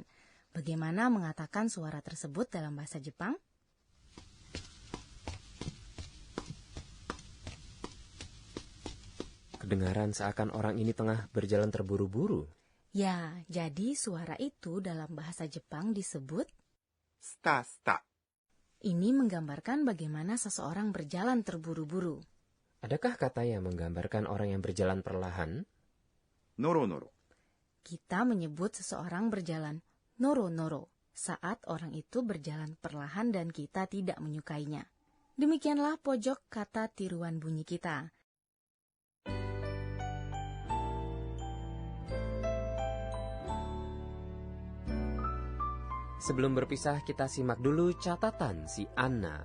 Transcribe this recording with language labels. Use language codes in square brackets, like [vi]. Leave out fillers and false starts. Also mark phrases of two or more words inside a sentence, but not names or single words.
[id] Bagaimana mengatakan suara tersebut dalam bahasa Jepang? Kedengaran seakan orang ini tengah berjalan terburu-buru. Ya, jadi suara itu dalam bahasa Jepang disebut [ja] スタスタ。 [id] ini menggambarkan bagaimana seseorang berjalan terburu-buru. Adakah kata yang menggambarkan orang yang berjalan perlahan? [ja] ノロノロ。 [id] Kita menyebut seseorang berjalan noro-noro saat orang itu berjalan perlahan dan kita tidak menyukainya. Demikianlah pojok kata tiruan bunyi kita. Sebelum berpisah, kita simak dulu catatan si Anna.